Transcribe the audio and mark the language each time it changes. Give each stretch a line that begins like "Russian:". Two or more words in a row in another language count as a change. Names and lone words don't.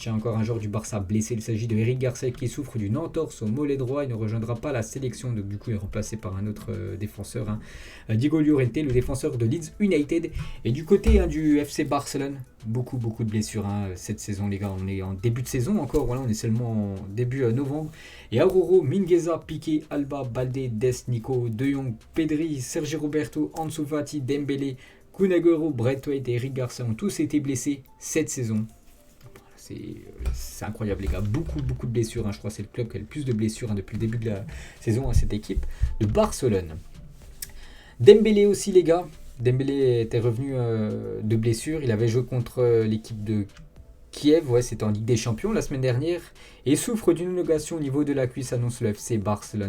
French: Encore un joueur du Barça blessé. Il s'agit de Eric Garcia qui souffre d'une entorse au mollet droit. Il ne rejoindra pas la sélection, donc du coup il est remplacé par un autre défenseur, Diego Llorente, le défenseur de Leeds United. Et du côté du FC Barcelone, beaucoup de blessures cette saison, les gars. On est en début de saison encore, voilà, on est seulement en début novembre. Et Auroro, Mingueza, Piqué, Alba, Balde, Dest, Nico, De Jong, Pedri, Sergi Roberto, Ansu Fati, Dembélé, Kun Agüero, Braithwaite et Eric Garcia ont tous été blessés cette saison. C'est incroyable, les gars. Beaucoup de blessures. Je crois que c'est le club qui a le plus de blessures depuis le début de la saison, cette équipe de Barcelone. Dembélé aussi, les gars. Dembélé était revenu de blessure. Il avait joué contre l'équipe de Kiev, c'était en Ligue des Champions la semaine dernière, et souffre d'une élongation au niveau de la cuisse, annonce le FC Barcelone.